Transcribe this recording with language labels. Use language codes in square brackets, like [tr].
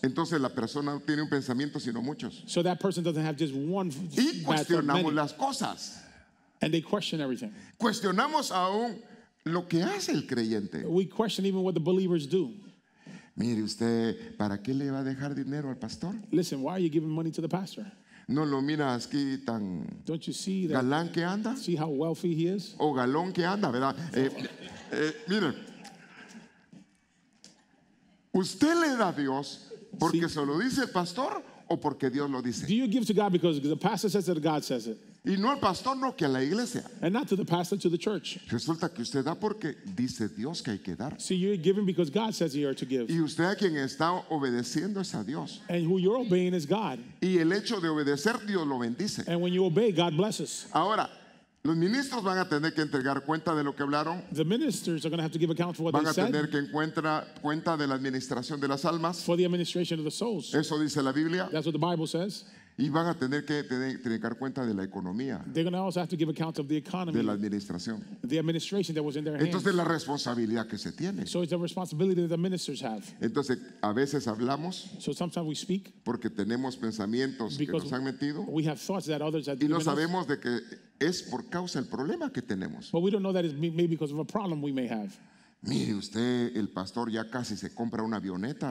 [es] Entonces la persona no tiene un pensamiento, sino muchos. [en] So that person doesn't have just one [es] Y [en] bad thought, [es] cuestionamos [en] many. [es] las cosas. [en] And they question everything. [es] Cuestionamos aún lo que hace el creyente. [en] We question even what the believers do. [es] Mire usted, ¿para qué le va a dejar dinero al pastor? [en] Listen, why are you giving money to the pastor? [es] ¿No lo mira aquí tan [en] Don't you see that? [es] galán que anda? [en] See how wealthy he is? [es] O galón que anda, ¿verdad? Mire, ¿usted le da a Dios porque se lo dice el pastor o porque Dios lo dice? [en] Do you give to God because the pastor says it or God says it? [es] Y no al pastor, no, que a la iglesia. [en] And not to the pastor, to the church. [es] Resulta que usted da porque dice Dios que hay que dar. [en] See, you're giving because God says you are to give. [es] Y usted a quien está obedeciendo es a Dios. [en] And who you're obeying is God. [es] Y el hecho de obedecer, Dios lo bendice. [en] And when you obey, God blesses. [es] Ahora, los ministros van a tener que entregar cuenta de lo que hablaron. [en] The ministers are going to have to give account for what [es] Van [en] they [es] a tener [en] said, [es] que encuentra cuenta de la administración de las almas. [en] for the administration of the souls. [es] Eso dice la Biblia. [en] That's what the Bible says. [es] Y van a tener que entregar cuenta de la economía, [en] They're going to also have to give account of the [es] de [en] economy, [es] la administración. [en] the administration that was in their hands. [es] Entonces la responsabilidad que se tiene. [en] So it's the responsibility that the ministers have. [es] Entonces a veces hablamos [en] So sometimes we speak [es] porque tenemos pensamientos que [en] because [es] nos han metido [en] we have thoughts that others have [es] y no [en] given us, [es] sabemos de que es por causa del problema que tenemos. [en] but we don't know that it's maybe because of a problem we may have. [es] Mire usted, el pastor ya casi se compra una avioneta.